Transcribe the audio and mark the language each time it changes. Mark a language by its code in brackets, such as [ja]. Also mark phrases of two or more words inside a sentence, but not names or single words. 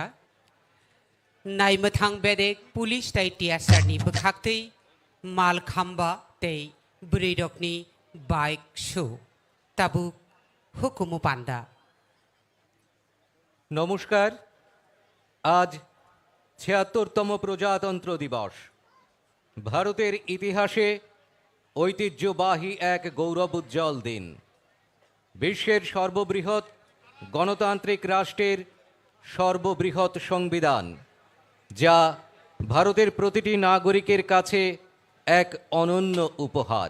[trp] नायमोथां बेदेक पुलिस ताइ टियासारनि बोखाक्तै मालखाम्बा तै ब्रैडकनि बाइक शो ताबुक हुकुमु पान्दा। [bn] নমস্কার। আজ ৭৬তম প্রজাতন্ত্র দিবস। ভারতের ইতিহাসে ঐতিহ্যবাহী এক গৌরবোজ্জ্বল দিন। বিশ্বের সর্ববৃহৎ গণতান্ত্রিক রাষ্ট্রের সর্ববৃহৎ সংবিধান, যা ভারতের প্রতিটি নাগরিকের কাছে এক অনন্য উপহার।